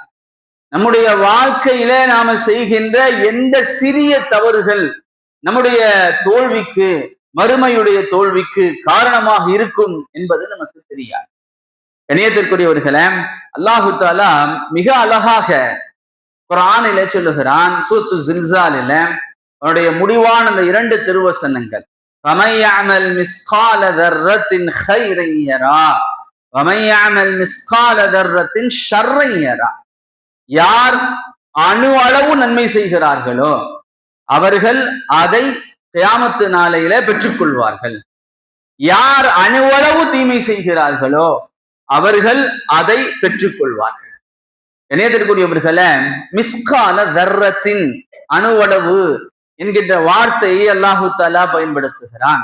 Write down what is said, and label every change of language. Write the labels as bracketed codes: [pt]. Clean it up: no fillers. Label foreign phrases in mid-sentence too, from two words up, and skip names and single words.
[ta] நம்முடைய வாழ்க்கையில நாம செய்கின்ற எந்த சிறிய தவறுகள் நம்முடைய தோல்விக்கு, மறுமையுடைய தோல்விக்கு காரணமாக இருக்கும் என்பது நமக்கு தெரியாது. கண்ணியத்திற்குரியவர்களே, அல்லாஹு தஆலா மிக அழகாக குர்ஆனிலே சொல்லுகிறான். சூரத்து ஸில்ஸாலில அவருடைய முடிவான அந்த 2 திருவசனங்கள், [ar] فَمَن يَعْمَلْ مِثْقَالَ ذَرَّةٍ خَيْرًا يَرَهُ وَمَن يَعْمَلْ مِثْقَالَ ذَرَّةٍ شَرًّا يَرَهُ. [ta] யார் அணு அளவு நன்மை செய்கிறார்களோ அவர்கள் அதை கியாமத்து நாளையில பெற்றுக்கொள்வார்கள். யார் அணுவளவு தீமை செய்கிறார்களோ அவர்கள் அதை பெற்றுக்கொள்வார்கள். இணையத்திற்குரியவர்களே, [ar] مثقال ذرة, [ta] அணுவளவு என்கின்ற வார்த்தையை அல்லாஹு தஆலா பயன்படுத்துகிறான்.